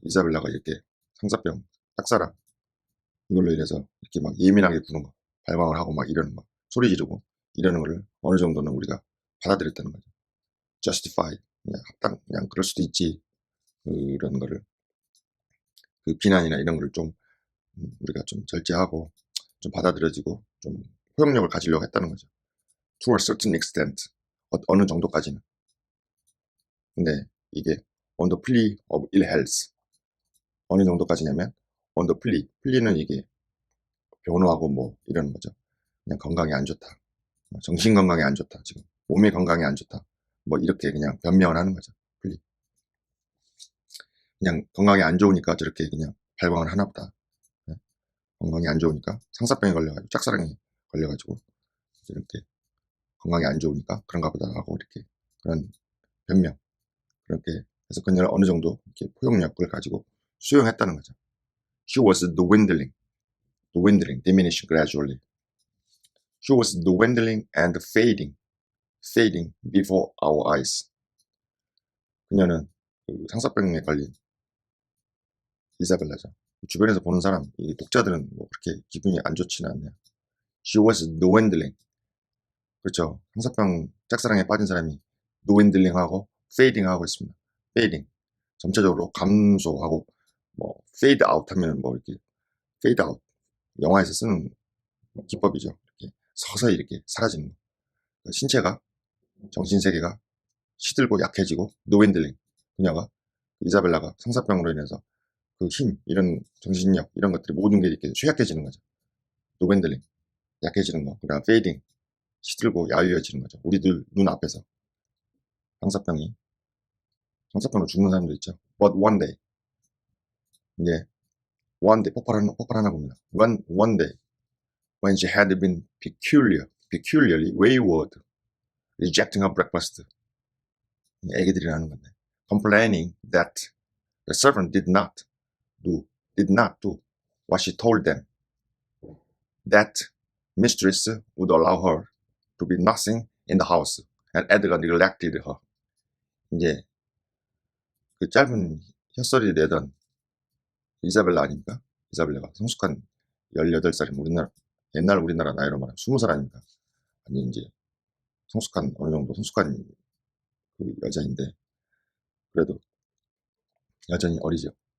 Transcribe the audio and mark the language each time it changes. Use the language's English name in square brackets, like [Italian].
[Korean] 이사벨라가 이렇게 상사병, 짝사랑 이걸로 인해서 이렇게 막 예민하게 구는 거, 발광을 하고 막 이러는 거, 소리 지르고 이러는 거를 어느 정도는 우리가 받아들였다는 거죠. justify, 그냥 합당, 그냥 그럴 수도 있지. 그런 거를 비난이나 이런 거를 좀 우리가 좀 절제하고 좀 받아들여지고 좀 포용력을 가지려고 했다는 거죠. [English] To a certain extent, [Korean] 어느 정도까지는. 근데 이게 [English] on the plea of ill health, [Korean] 어느 정도까지냐면 on the plea는 이게 변호하고 뭐 이러는 거죠. 그냥 건강이 안 좋다, 정신 건강이 안 좋다, 지금 몸의 건강이 안 좋다, 뭐 이렇게 그냥 변명을 하는 거죠. 그냥 건강이 안 좋으니까 저렇게 그냥 발광을 하나 보다. 네. 건강이 안 좋으니까 상사병에 걸려가지고 짝사랑에 걸려가지고 이렇게 건강이 안 좋으니까 그런가 보다 하고 이렇게 그런 변명, 그렇게 해서 그녀를 어느 정도 이렇게 포용력을 가지고 수용했다는 거죠. [English] She was dwindling, diminishing gradually. She was dwindling and fading before our eyes. [Korean] 그녀는 그 상사병에 걸린 이사벨라죠. 주변에서 보는 사람, 이 독자들은 뭐 그렇게 기분이 안 좋지는 않네요. [English] She was dwindling. [Korean] 그렇죠. 상사병 짝사랑에 빠진 사람이 dwindling하고 fading하고 있습니다. fading. 점차적으로 감소하고, 뭐 fade out 하면 뭐 이렇게 fade out, 영화에서 쓰는 기법이죠. 이렇게 서서히 이렇게 사라지는 거. 신체가, 정신세계가 시들고 약해지고, 노웬들링. 그녀가, 이사벨라가 상사병으로 인해서 그 힘, 이런 정신력, 이런 것들이 모든 게 이렇게 쇠약해지는 거죠. 노웬들링. 약해지는 거. 그다음 페이딩. 시들고 야위어지는 거죠. 우리들 눈앞에서. 상사병으로 죽는 사람도 있죠. [English] But one day. [Korean] 이제, one day, 폭발하나 봅니다. [English] One day. When she had been peculiarly wayward, rejecting her breakfast. [Korean] 애기들이 하는 건데. [English] Complaining that the servant did not do what she told them. That mistress would allow her to be nothing in the house, and Edgar neglected her. [Korean] 이제 그 짧은 혓소리 내던 이사벨라 아닙니까? 이사벨라가 성숙한 18살이면 옛날 우리나라 나이로 말하면 20살 아닙니까? 아니 이제 성숙한, 어느 정도 성숙한 그 여자인데 그래도 여전히 어리죠.